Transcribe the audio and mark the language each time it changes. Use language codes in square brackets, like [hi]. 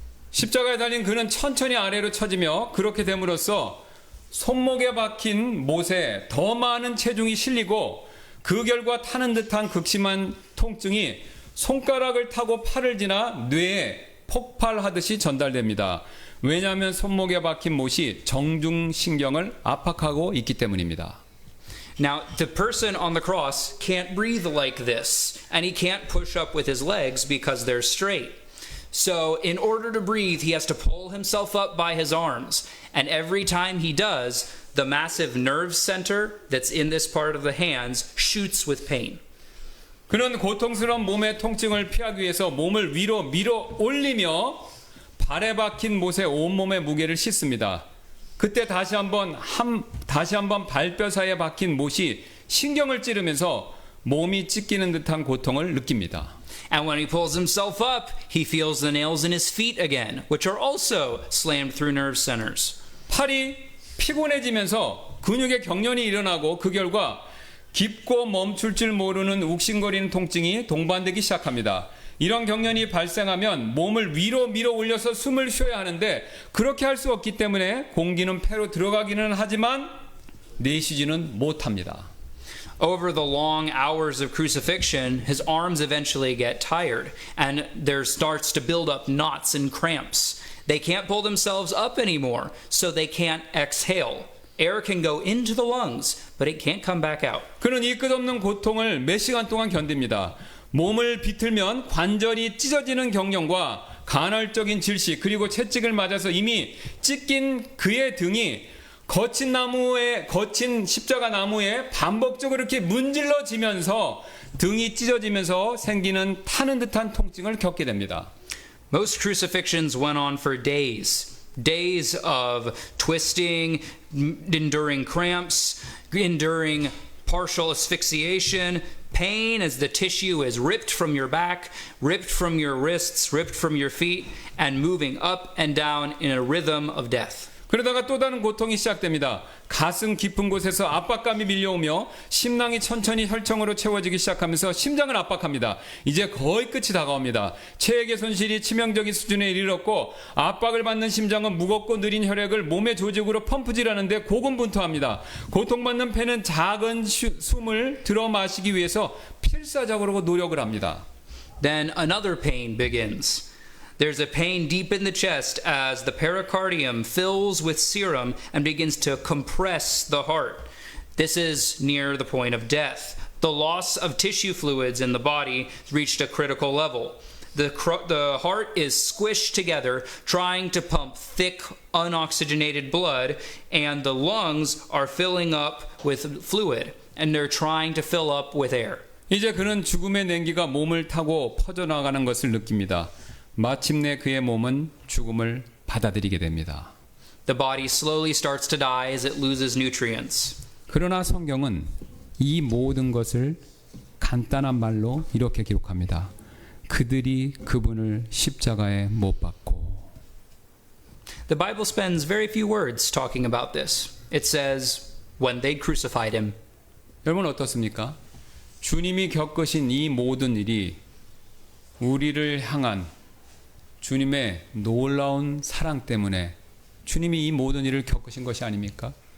[ko] 십자가에 달린 그는 천천히 아래로 처지며 그렇게 됨으로써 손목에 박힌 못에 더 많은 체중이 실리고 그 결과 타는 듯한 극심한 통증이 손가락을 타고 팔을 지나 뇌에 폭발하듯이 전달됩니다. 왜냐하면 손목에 박힌 못이 정중신경을 압박하고 있기 때문입니다. [en] Now, the person on the cross can't breathe like this, and he can't push up with his legs because they're straight. So, in order to breathe, he has to pull himself up by his arms. And every time he does, the massive nerve center that's in this part of the hands shoots with pain. [ko] 그는 고통스러운 몸의 통증을 피하기 위해서 몸을 위로 밀어 올리며 발에 박힌 못에 온몸의 무게를 싣습니다. 그때 다시 한번 발뼈 사이에 박힌 못이 신경을 찌르면서 몸이 찢기는 듯한 고통을 느낍니다. [en] And when he pulls himself up, he feels the nails in his feet again, which are also slammed through nerve centers. [ko] 팔이 피곤해지면서 근육의 경련이 일어나고 그 결과 깊고 멈출 줄 모르는 욱신거리는 통증이 동반되기 시작합니다. 이런 경련이 발생하면 몸을 위로 밀어 올려서 숨을 쉬어야 하는데 그렇게 할 수 없기 때문에 공기는 폐로 들어가기는 하지만 내쉬지는 못합니다. [en] Over the long hours of crucifixion, his arms eventually get tired, and there starts to build up knots and cramps. They can't pull themselves up anymore, so they can't exhale. Air can go into the lungs, but it can't come back out. [ko] 그는 이 끝없는 고통을 몇 시간 동안 견딥니다. 몸을 비틀면 관절이 찢어지는 경련과 간헐적인 질식 그리고 채찍을 맞아서 이미 찢긴 그의 등이 거친 십자가 나무에 반복적으로 이렇게 문질러지면서 등이 찢어지면서 생기는 타는 듯한 통증을 겪게 됩니다. [en] Most crucifixions went on for days. Days of twisting, enduring cramps, enduring partial asphyxiation, pain as the tissue is ripped from your back, ripped from your wrists, ripped from your feet, and moving up and down in a rhythm of death. [ko] 그러다가 또 다른 고통이 시작됩니다. 가슴 깊은 곳에서 압박감이 밀려오며 심낭이 천천히 혈청으로 채워지기 시작하면서 심장을 압박합니다. 이제 거의 끝이 다가옵니다. 체액의 손실이 치명적인 수준에 이르렀고 압박을 받는 심장은 무겁고 느린 혈액을 몸의 조직으로 펌프질하는데 고군분투합니다. 고통받는 폐는 작은 숨을 들어 마시기 위해서 필사적으로 노력을 합니다. [en] Then another pain begins. There's a pain deep in the chest as the pericardium fills with serum and begins to compress the heart. This is near the point of death. The loss of tissue fluids in the body reached a critical level. The heart is squished together, trying to pump thick, unoxygenated blood, and the lungs are filling up with fluid, and they're trying to fill up with air. [ko] 이제 그는 죽음의 냉기가 몸을 타고 퍼져나가는 것을 느낍니다. 마침내 그의 몸은 죽음을 받아들이게 됩니다. [en] The body slowly starts to die as it loses nutrients. [ko] 그러나 성경은 이 모든 것을 간단한 말로 이렇게 기록합니다. 그들이 그분을 십자가에 못 박고. [en] The Bible spends very few words talking about this. It says, when they crucified him. [ko] 여러분 어떻습니까? 주님이 겪으신 이 모든 일이 우리를 향한 주님의 놀라운 사랑 때문에 주님이 이 모든 일을 겪으신 것이 아닙니까?